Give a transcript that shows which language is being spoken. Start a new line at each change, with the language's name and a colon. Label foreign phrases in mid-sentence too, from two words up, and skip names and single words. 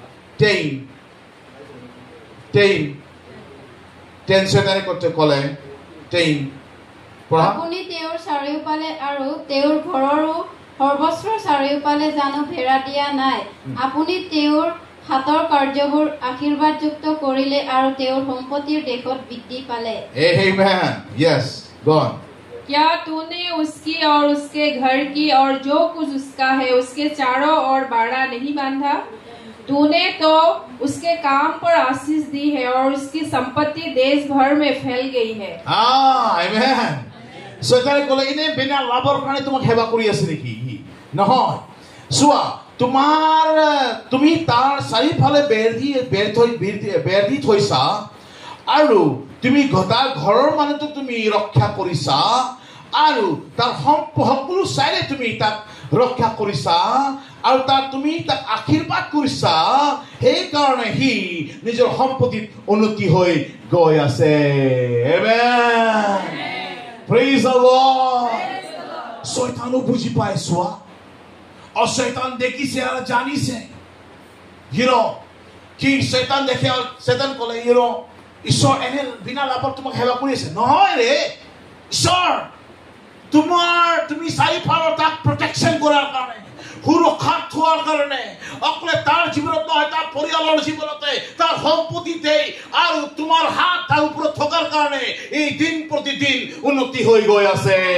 Assamese: 10 শয়তানে করতে ক'লে 10 পঢ়া। আপুনি তেওঁৰ চাৰিওফালে আৰু তেওঁৰ ঘৰৰো সৰ্বস্বৰ চাৰিওফালে জানো ভেড়া দিয়া নাই? আপুনি তেওঁৰ হাতৰ কাৰ্যবোৰ আশীৰ্বাদযুক্ত কৰিলে আৰু তেওঁৰ সম্পত্তিৰ দেশত বৃদ্ধি পালে।
English: Amen. Yes, go on.
Hindi: क्या तूने उसकी और उसके घर की और जो कुछ उसका है उसके चारों ओर बाड़ा नहीं बांधा? तूने तो उसके काम पर आशीष दी है और उसकी संपत्ति देश भर में फैल गई है।
English: Amen.
Assamese: শয়তানে ক'লে ইনে বিনা লাভৰ কাৰণে তোমাক সেৱা কৰি আছে নেকি? নহয়। চোৱা তুমি তাৰ চাৰিফালে বেৰ দি থৈছা আৰু তুমি তাৰ ঘৰৰ মানুহটো তুমি ৰক্ষা কৰিছা আৰু তাৰ সকলো চাইৰে তুমি তাক ৰক্ষা কৰিছা আৰু তুমি তাক আশীৰ্বাদ কৰিছা, সেইকাৰণে সি নিজৰ সম্পত্তিত উন্নতি হৈ গৈ আছে।
English: Amen. Praise the Lord.
Assamese: শয়তানো বুজি পায় চোৱা,
Hindi: और शैतान
Assamese: দেখিছে আৰু জানিছে। কি শৈতান দেখে আৰু শৈতান ক'লে ঈশ্বৰ এনে বিনা লাভত তোমাক সেৱা কৰি আছে। নহয় ৰে ঈশ্বৰ, তুমি চাৰিফালৰ তাক প্ৰটেকশ্যন কৰাৰ কাৰণে, সুৰক্ষাত থোৱাৰ কাৰণে, অকলে তাৰ জীৱনত নহয় তাৰ পৰিয়ালৰ জীৱনতে, তাৰ সম্পত্তিতে আৰু তোমাৰ হাত তাৰ ওপৰত থকাৰ কাৰণে এই দিন প্ৰতিদিন উন্নতি হৈ গৈ আছে।